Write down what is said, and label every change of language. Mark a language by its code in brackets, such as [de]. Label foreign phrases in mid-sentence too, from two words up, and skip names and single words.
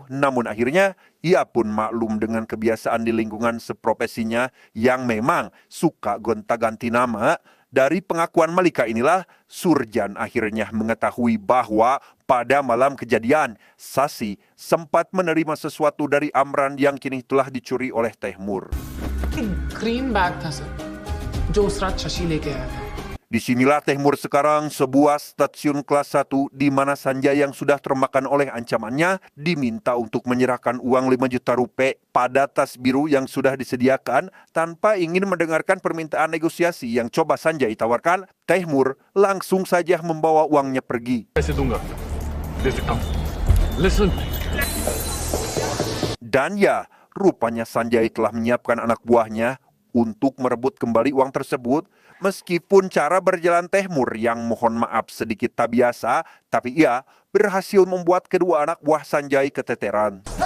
[id] Namun akhirnya, ia pun maklum dengan kebiasaan di lingkungan seprofesinya yang memang suka gonta-ganti nama. Dari pengakuan Malika inilah, Surjan akhirnya mengetahui bahwa pada malam kejadian, Sasi sempat menerima sesuatu dari Amran yang kini telah dicuri oleh Tehmur. [en] green bag [hi] था सर जो उस रात शशि लेके आया था [id] Disinilah Tehmur sekarang, sebuah stasiun kelas 1 di mana Sanjay yang sudah termakan oleh ancamannya diminta untuk menyerahkan uang 5 juta rupiah pada tas biru yang sudah disediakan. Tanpa ingin mendengarkan permintaan negosiasi yang coba Sanjay tawarkan, Tehmur langsung saja membawa uangnya pergi. [hi] पैसे दूंगा दे सकता हूँ लिसन [id] Dan ya, rupanya Sanjay telah menyiapkan anak buahnya untuk merebut kembali uang tersebut. Meskipun cara berjalan Tehmur yang mohon maaf sedikit tak biasa, tapi ia berhasil membuat kedua anak buah Sanjay keteteran.